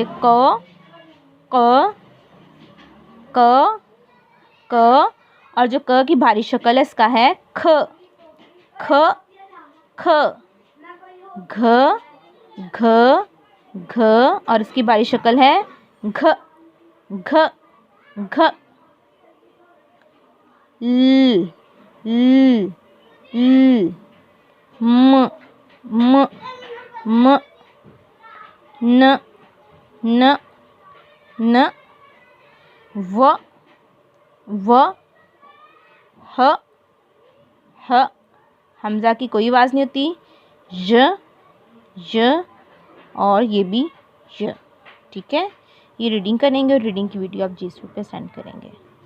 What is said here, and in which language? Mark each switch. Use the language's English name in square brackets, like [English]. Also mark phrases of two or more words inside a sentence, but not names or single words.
[Hindi] क क क क। और जो क की भारी शक्ल है इसका है ख ख ख। घ घ घ। और इसकी भारी शक्ल है घ घ घ। ल ल ल। म म म। न न न। व व। ह ह। हमज़ा की कोई आवाज़ नहीं होती। य य। और ये भी य। ठीक है, ये रीडिंग करेंगे और रीडिंग की वीडियो आप जीसू पे सेंड करेंगे।